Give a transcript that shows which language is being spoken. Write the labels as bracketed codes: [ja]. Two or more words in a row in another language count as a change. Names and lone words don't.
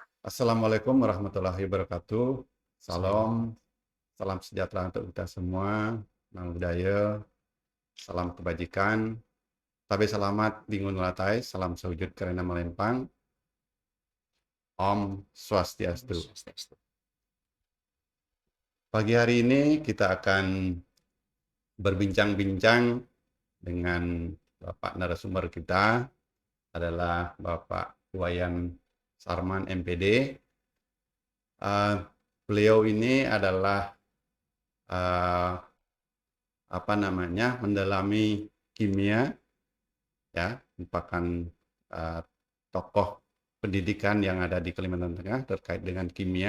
[ar] السلام عليكم ورحمة الله وبركاته. [id] Salam, salam sejahtera untuk kita semua. [pi] Namo Buddhaya, [id] salam kebajikan. [nij] Tabe selamat bingun latai, salam sewujud karena melempang. [sa] Om Swastiastu. [id] Pagi hari ini kita akan berbincang-bincang dengan Bapak narasumber kita adalah Bapak Wayan Sarman MPD. Beliau ini adalah mendalami kimia, ya, merupakan tokoh pendidikan yang ada di Kalimantan Tengah terkait dengan kimia.